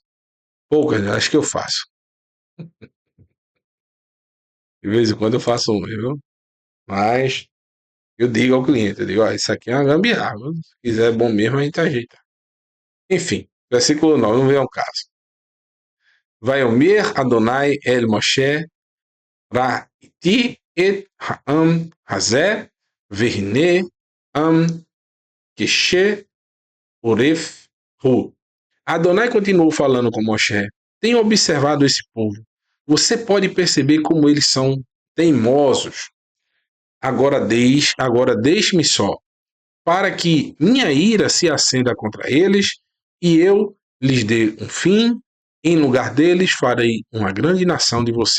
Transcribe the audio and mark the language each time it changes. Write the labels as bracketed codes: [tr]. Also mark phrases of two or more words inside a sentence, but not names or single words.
[pt] Poucas, acho que eu faço. De vez em quando eu faço um, viu? Mas eu digo ao cliente, eu digo, ó, isso aqui é uma gambiarra. Se quiser bom mesmo, a gente ajeita. Enfim, versículo 9, não vem ao caso. [he] ויאמר אדוני אל משה ראיתי את העם הזה והנה עם קשה עורף הוא. [pt] Adonai continuou falando com Moshe tenha observado esse povo. Você pode perceber como eles são teimosos. Agora deixe-me só, para que minha ira se acenda contra eles, e eu lhes dê um fim, em lugar deles farei uma grande nação de você.